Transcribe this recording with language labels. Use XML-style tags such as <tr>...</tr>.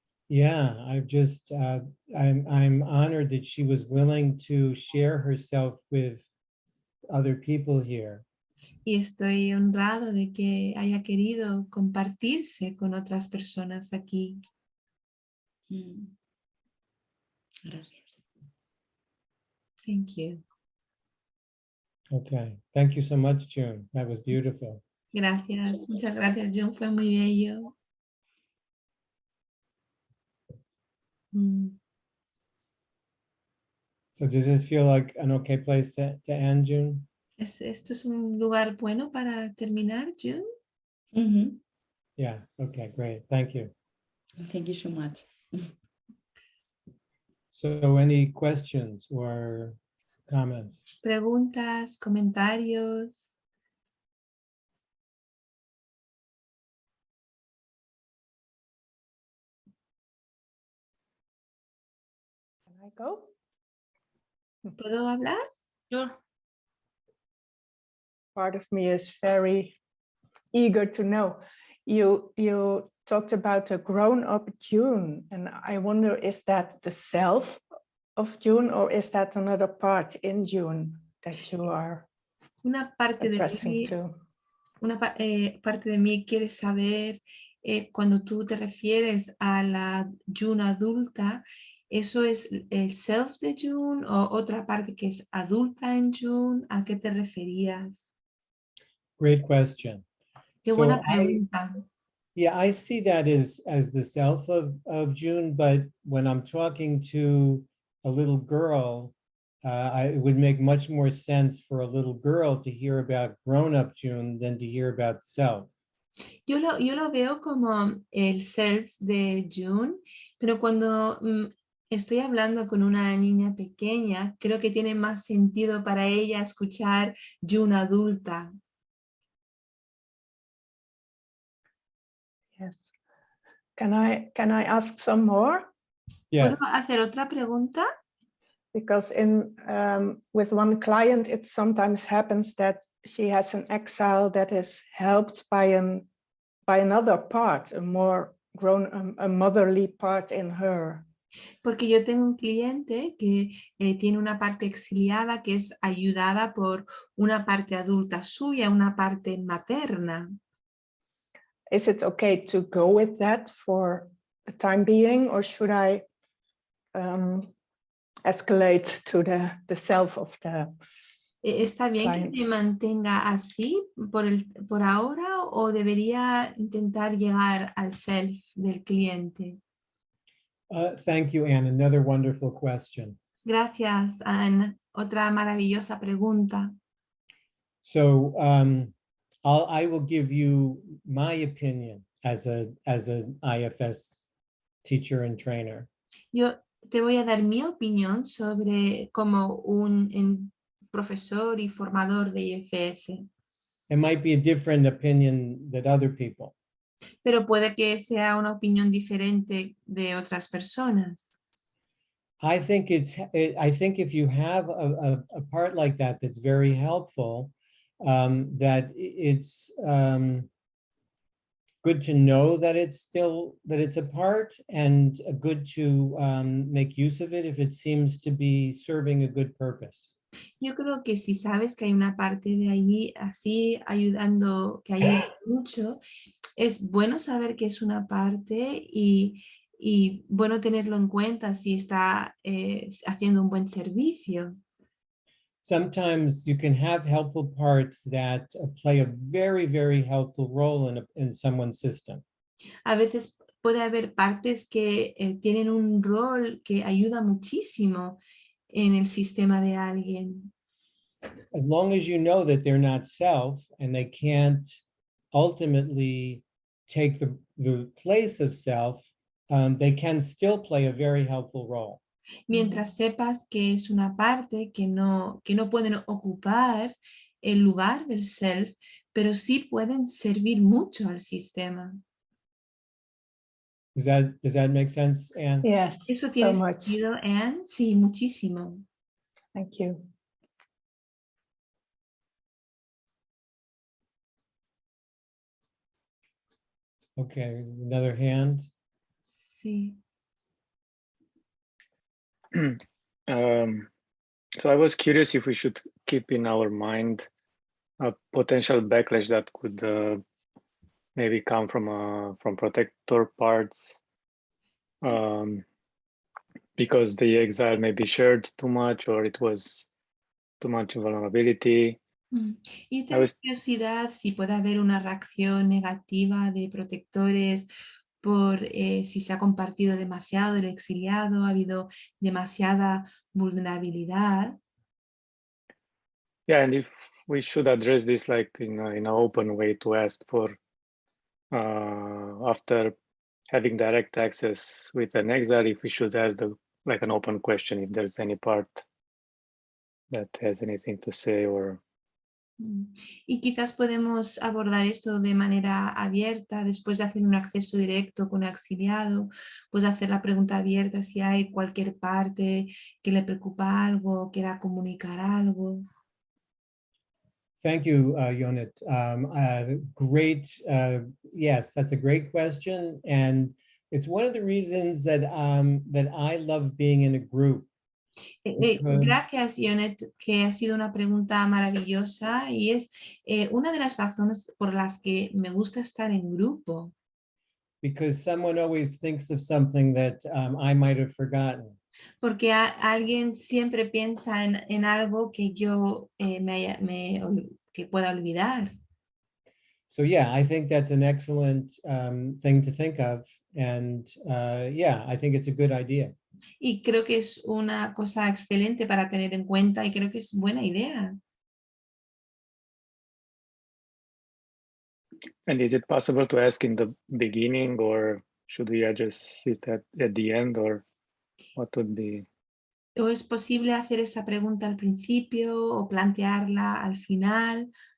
<en>Yeah, I'm honored that she was willing to share herself with other people here.</en> <es>Y estoy honrado de que haya querido compartirse con otras personas aquí. Gracias.</es> <en>Thank you. Okay, thank you so much, June. That was beautiful.</en> <es>Gracias, muchas gracias, John. Fue muy bello.</es> <en>So does this feel like an okay place to end, June?</en> <es>¿Esto es un lugar bueno para terminar, June?</es> <en>Yeah, okay, great. Thank you. Thank you so much. So any questions or comments?</en> <es>Preguntas, comentarios.</es> <en>Can I go?</en> <es>¿Puedo hablar?</es> <en>Sure. Part of me is very eager to know. You talked about a grown-up June, and I wonder, is that the self of June, or is that another part in June that you are</en> <es>Una parte de</es> <en>addressing</en> <es>mí,</es> <en>to?</en> <es>parte de mí quiere saber cuando tú te refieres a la June adulta, ¿eso es el self de June o otra parte que es adulta en June? ¿A qué te referías?</es> <en>Great question.</en> <es>Qué</es> <en>So</en> <es>buena pregunta.</es> <en>Yeah, I see that as the self of June, but when I'm talking to a little girl, it would make much more sense for a little girl to hear about grown-up June than to hear about self.</en> <es>Yo lo veo como el self de June, pero cuando estoy hablando con una niña pequeña, creo que tiene más sentido para ella escuchar June adulta.</es> <en>Yes. Can I ask some more? Yes.</en> <es>¿Puedo hacer otra pregunta?</es> <en>Because with one client, it sometimes happens that she has an exile that is helped by another part, a more grown, a motherly part in her.</en> <es>Porque yo tengo un cliente que tiene una parte exiliada que es ayudada por una parte adulta suya, una parte materna.</es> <en>Is it okay to go with that for the time being, or should I escalate to the self of the</en> <es>¿Está bien</es> <en>client?</en> <es>que me mantenga así por ahora o debería intentar llegar al self del cliente?</es> <en>Thank you, Anne. Another wonderful question.</en> <es>Gracias, Anne. Otra maravillosa pregunta.</es> <en>So I will give you my opinion as an IFS teacher and trainer.</en> <es>Yo te voy a dar mi opinión sobre como un profesor y formador de IFS.</es> <en>It might be a different opinion than other people.</en> <es>Pero puede que sea una opinión diferente de otras personas.</es> <en>I think if you have a part like that that's very helpful, that it's good to know that it's a part, and good to make use of it if it seems to be serving a good purpose.</en> <es>Yo creo que si sabes que hay una parte de allí así ayudando, que ayuda mucho, es bueno saber que es una parte y bueno tenerlo en cuenta si está haciendo un buen servicio.</es> <en>sometimes you can have helpful parts that play a very, very helpful role in someone's system.</en> <es>A veces puede haber partes que tienen un rol que ayuda muchísimo en el sistema de alguien.</es> <en>As long as you know that they're not self and they can't ultimately take the place of self, they can still play a very helpful role.</en> <es>Mientras sepas que es una parte que no pueden ocupar el lugar del self, pero sí pueden servir mucho al sistema.</es> <en>Does that make sense, Anne? Yes,</en> <es>¿Eso</es> <en>so</en> <es>tiene</es> <en>much.</en> <es>sentido, Anne? Sí, muchísimo.</es> <en>Thank you. Okay, another hand.</en> <es>Sí.</es> <en>So I was curious if we should keep in our mind a potential backlash that could maybe come from protector parts, because the exile may be shared too much or it was too much vulnerability.</en> <es>Y tengo curiosidad si puede haber una reacción negativa de protectores por si se ha compartido demasiado del exiliado, ha habido demasiada vulnerabilidad.</es> <en>Yeah, and if we should address this like in an open way to ask for, after having direct access with an exile, if we should ask like an open question, if there's any part that has anything to say or...</en> <es>Y quizás podemos abordar esto de manera abierta, después de hacer un acceso directo con un exiliado, pues hacer la pregunta abierta si hay cualquier parte que le preocupa algo, quiera comunicar algo.</es> <en>Thank you, Yonit. Great. Yes, that's a great question. And it's one of the reasons that, that I love being in a group.</en> <es>Gracias, Ionet, que ha sido una pregunta maravillosa y es una de las razones por las que me gusta estar en grupo.</es> <en>Because someone always thinks of something that I might have forgotten.</en> <es>Porque alguien siempre piensa en algo que yo que pueda olvidar.</es> <en>So yeah, I think that's an excellent thing to think of. And yeah, I think it's a good idea.</en> <es>Y creo que es una cosa excelente para tener en cuenta y creo que es buena idea.</es> <en>And is it possible to ask in the beginning, or should we address it at the end, or what would be?</en> <es>¿O es posible hacer esa pregunta al principio o plantearla al final?</es>